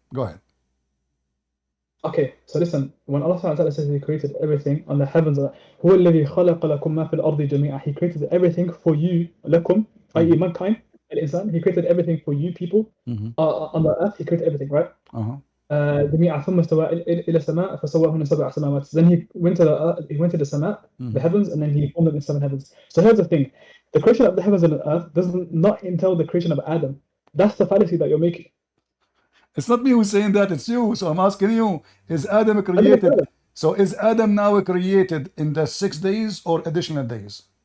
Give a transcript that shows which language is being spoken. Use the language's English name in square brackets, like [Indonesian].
[English] Go ahead. Okay, so listen, when Allah subhanahu wa ta'ala says He created everything on the heavens, [Arabic] هو الذي خلق لكم ما في الأرض جميعا. [English] He created everything for you, لكم, i.e. mankind, الإنسان. He created everything for you people. On the earth, He created everything, right? [Arabic] جميعا ثم استوى إلى السماء فسواهن سبع سماوات. [English] Then He went to the earth, He went to the sama, the heavens, and then He formed them in 7 heavens. So here's the thing: the creation of the heavens and the earth does not entail the creation of Adam. That's the fallacy that you're making. It's not me who's saying that, it's you. So I'm asking you, is Adam created? So is Adam now created in the 6 days or additional days?